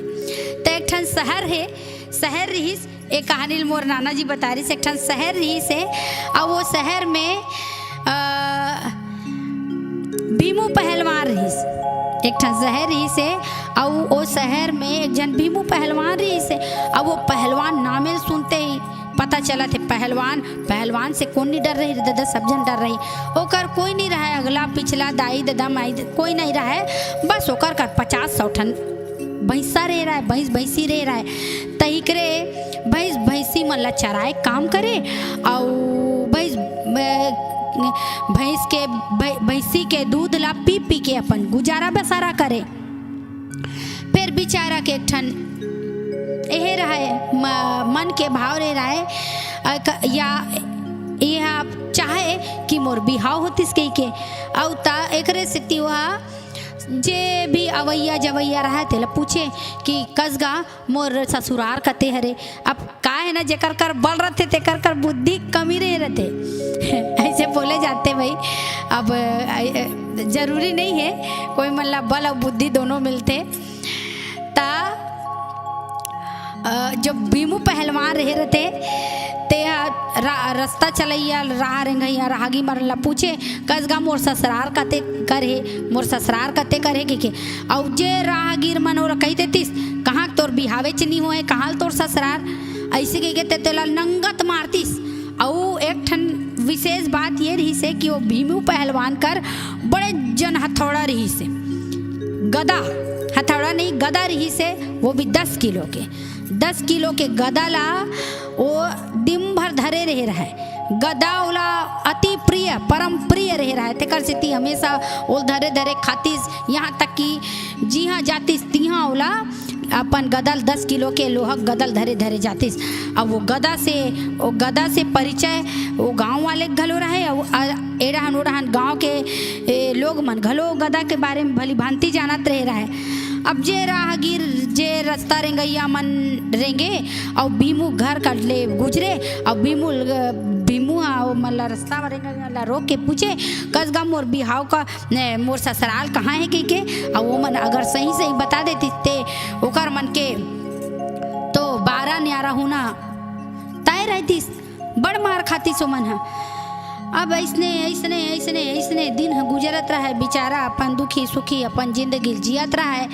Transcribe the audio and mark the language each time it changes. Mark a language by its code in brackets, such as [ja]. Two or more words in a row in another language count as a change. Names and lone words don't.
[hne] तो एक ठन शहर है, शहर रहीस, एक कहानी मोर नाना जी बता रही। एक ठन शहर रहीस है और वो शहर में भीमू पहलवान रहीस। एक ठन शहर रहीस है और वो शहर में एक जन भीमू पहलवान रहीस है। और वो पहलवान नामे सुनते ही पता चला थे पहलवान से कौन नहीं डर रही, दादा सब जन डर रही। ओकर कोई नहीं रहा है, अगला पिछला दाई दादा माई कोई नहीं रहा है। बस ओकर कर 50-100 ठन भैंसा रह रहा है, भैंसी रह रहा है। तही करे भैंसी मन ला चराए काम करे और भैंसी के दूध ला पी पी के अपन गुजारा बसारा करे। फिर बेचारा के एक ठन यह रहा है मन के भाव रह रहा है या यह चाहे कि मोर बिहाव होतिस कही के और ता एकरे से वह जे भी अवैया जवैया रहा तेला पूछे कि कसगा मोर ससुरार कते हरे। अब का है ना जेकर कर बल रहते तेकर कर बुद्धि कमी रहे रहते ऐसे बोले जाते भाई। अब जरूरी नहीं है कोई मतलब बल और बुद्धि दोनों मिलते। ता जो भीमू पहलवान रहे रहते ते रास्ता चलैया राह रेंगैया राहगी मरला पूछे कसगा मोर ससुरार कते करे के और जे राहगीर मन और कही देतीस कहाँ तोर बिहावे च नहीं होए, कहाँ तोर ससुरार ऐसे कह के तेला नंगत मारतीस। और एक ठन विशेष बात ये रही से कि वो भीमू पहलवान कर बड़े जन हथौड़ा रही से, गदा हथौड़ा नहीं गदा रही से, वो भी 10 किलो के गदा ला वो दिन भर धरे रहे रहा है। गदा ओला अति प्रिय परम प्रिय रहे रहा है। तेकर से हमेशा वो धरे धरे खातीस, यहाँ तक कि जी हाँ जातीस तिहाँ ओला अपन गदल 10 किलो के लोहा गदल धरे धरे जातीस। अब वो गदा से परिचय वो गांव वाले घलो रहे और एड़ाहन ओड़ाहन गांव के लोग मन घलो गदा के बारे में भली भांति जानत रहे रहा है। अब जे राहगीर जे रास्ता रेंगैया मन रेंगे और भीमू घर कट ले गुजरे और भीमू मतलब रास्ता रेंगैया रोक के पूछे कसगा मोर बिहाव का मोर ससुराल कहाँ है के और वो मन अगर सही सही बता देती ते ओकर मन के तो 12 न्यारा होना तय रहतीस, बड़ मार खाती सो मन है। अब ऐसने दिन गुजरत रहा है, बेचारा अपन दुखी सुखी अपन जिंदगी जियत रहा है।